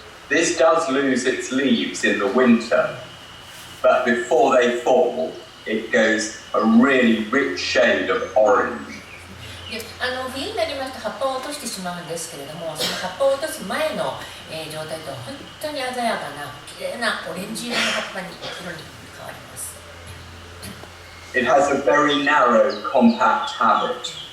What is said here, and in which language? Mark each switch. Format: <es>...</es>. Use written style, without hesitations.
<en>This does lose its leaves in the winter, but before they fall, it goes a really rich shade of orange.</en> <ja>で冬になりますと葉っぱを落としてしまうんですけれども、その葉っぱを落とす前の、状態とは本当に鮮やかな綺麗なオレンジ色の葉っぱに色に変わります。</ja> <en>It has a very narrow, compact habit.</en>